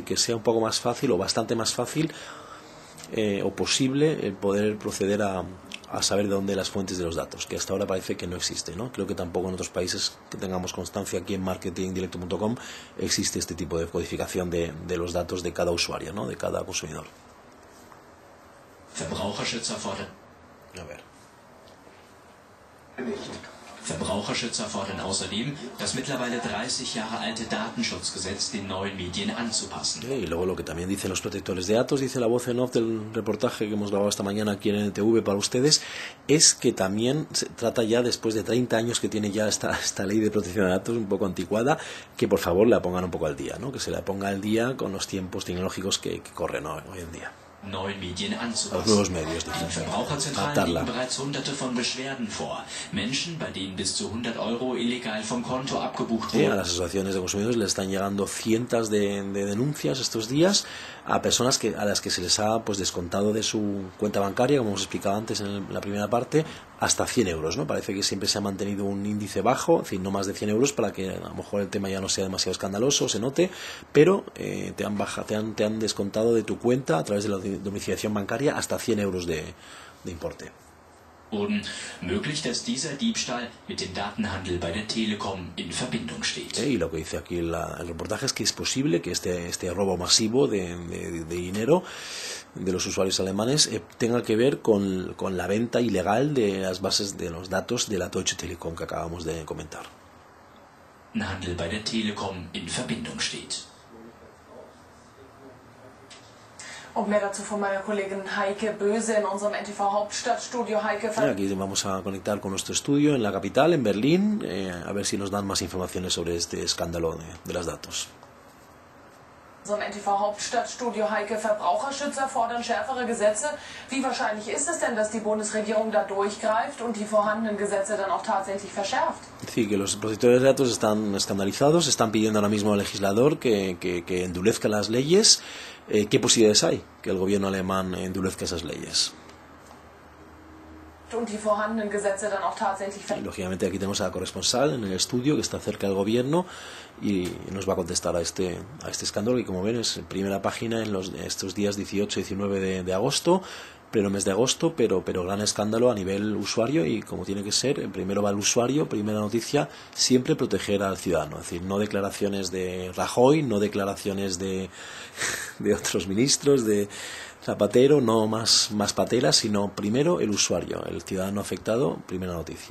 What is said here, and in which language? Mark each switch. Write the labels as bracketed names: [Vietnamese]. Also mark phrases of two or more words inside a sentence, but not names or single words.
[Spanish] Es decir, que sea un poco más fácil o bastante más fácil o posible el poder proceder a saber de dónde las fuentes de los datos, que hasta ahora parece que no existe, ¿no? Creo que tampoco en otros países que tengamos constancia, aquí en marketingdirecto.com existe este tipo de codificación de los datos de cada usuario, ¿no? De cada consumidor. [German] Verbraucherschützer fordern. [Spanish] A ver. [German] Verbraucherschützer fordern außerdem, das mittlerweile 30 Jahre alte Datenschutzgesetz den neuen Medien anzupassen. [Spanish] Y luego lo que también dicen los protectores de datos, dice la voz en off del reportaje que hemos grabado esta mañana aquí en NTV para ustedes, es que también se trata ya, después de 30 años que tiene ya esta ley de protección de datos un poco anticuada, que por favor la pongan un poco al día, ¿no? Que se la ponga al día con los tiempos tecnológicos que corren hoy en día. [German] Neuen Medien anzupassen. [Spanish] Los nuevos medios, [German] Den Verbraucherzentralen liegen bereits hunderte von Beschwerden vor. Menschen, bei denen bis zu 100 € illegal vom Konto abgebucht [Spanish] Sí, a [German] wurden. [Spanish] las asociaciones de consumidores les están llegando cientos de denuncias estos días a personas a las que se les ha pues descontado de su cuenta bancaria, como hemos explicado antes en la primera parte, hasta 100 euros, ¿no? Parece que siempre se ha mantenido un índice bajo, en fin, no más de 100 euros, para que a lo mejor el tema ya no sea demasiado escandaloso, se note, pero te han descontado de tu cuenta a través de la domiciliación bancaria hasta 100 euros de importe. [German] Möglich, dass dieser Diebstahl mit dem Datenhandel bei der Telekom in Verbindung steht. [Spanish] Y lo que dice aquí el reportaje es que es posible que este robo masivo de dinero de los usuarios alemanes tenga que ver con la venta ilegal de las bases de los datos de la Deutsche Telekom que acabamos de comentar. [German] Handel bei der Telekom in Verbindung steht. Und mehr dazu von meiner Kollegin Heike Böse in unserem NTV Hauptstadtstudio. Heike, [Spanish] aquí vamos a conectar con nuestro estudio en la capital, en Berlín, a ver si nos dan más informaciones sobre este escándalo de los datos. [German] In unserem NTV Hauptstadtstudio, Heike, Verbraucherschützer fordern schärfere Gesetze. Wie wahrscheinlich ist es denn, dass die Bundesregierung da durchgreift und die vorhandenen Gesetze dann auch tatsächlich verschärft? [Spanish] Sí, que los protectores de datos están escandalizados, están pidiendo ahora mismo al legislador que endurezca las leyes. ¿Qué posibilidades hay que el gobierno alemán endurezca esas leyes? [German] Und die vorhandenen Gesetze dann auch tatsächlich [Spanish] Y, lógicamente aquí tenemos a la corresponsal en el estudio que está cerca del gobierno y nos va a contestar a este escándalo, que como ven es primera página en estos días 18 y 19 de agosto, pleno mes de agosto, pero gran escándalo a nivel usuario, y como tiene que ser, primero va el usuario, primera noticia, siempre proteger al ciudadano, es decir, no declaraciones de Rajoy, no declaraciones de otros ministros, de Zapatero, no más pateras, sino primero el usuario, el ciudadano afectado, primera noticia.